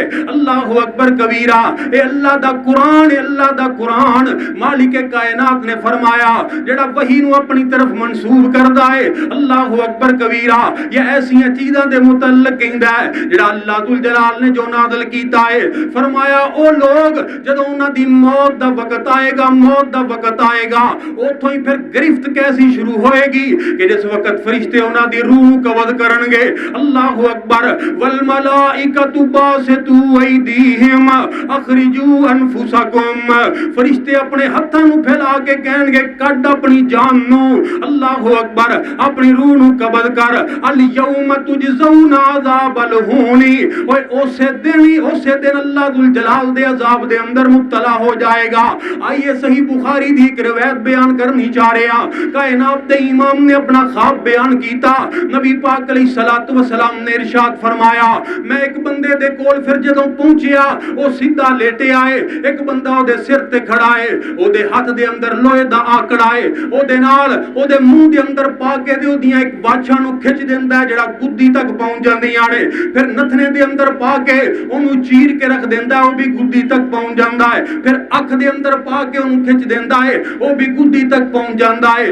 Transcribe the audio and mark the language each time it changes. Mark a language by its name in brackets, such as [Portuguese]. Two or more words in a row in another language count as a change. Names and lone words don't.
[Arabic] الله أكبر كبيرا, [Punjabi] اے اللہ دا قرآن، اللہ دا قرآن مالک کائنات نے فرمایا جیہڑا وحی نوں اپنی طرف منسوب کردا ہے [Arabic] الله أكبر كبيرا [Punjabi] یہ ایسیاں چیزاں دے متعلق کہندا ہے جیہڑا اللہ ذوالجلال نے جو نازل کیتا ہے. فرمایا او لوگ جدوں انہاں دی موت دا وقت آئے گا، موت دا وقت آئے گا اوتھوں ہی پھر گرفت کیسی شروع ہوئے گی کہ جس وقت فرشتے انہاں دی روح قبض کرنگے. [Arabic] الله أكبر والملائكة باسطو أيديهم أخرجوا أنفسكم [Punjabi] فرشتے اپنے ہتھاں نوں پھیلا کے کہنگے کڈھ اپنی جان نوں. [Arabic] الله أكبر [Punjabi] اپنی روح نوں قبض کر. [Arabic] اليوم تجزون عذاب الهون [Punjabi] اوئے اسے دن اللہ ذوالجلال دے عذاب دے اندر مبتلا ہو جائے گا. [Urdu] آئیے صحیح بخاری دی ایک روایت بیان کرنی چاہ رہے ہیں. [Punjabi] کائنات دے امام نے اپنا خواب بیان کیتا. نبی پاک [Arabic] عليه الصلاة والسلام [Punjabi] نے ارشاد فرمایا میں ایک بندے دے کول پھر جدوں پہنچیا او سیدھا لیٹے آئے، ایک بندہ اودے سر تے کھڑا ہے، اودے ہتھ دے اندر لوہے دا آکڑا ہے، اودے نال اودے منہ دے اندر پا کے تے اودیاں ایک باچھاں نوں کھچ دیندا جیہڑا گدی تک پہنچ جاندیاں نے، پھر نتھنے دے اندر پا کے اونوں چیر کے رکھ دیندا او بھی گدی تک پہنچ جاندا ہے، پھر اکھ دے اندر پا کے اونوں کھچ دیندا ہے او بھی گدی تک پہنچ جاندا ہے.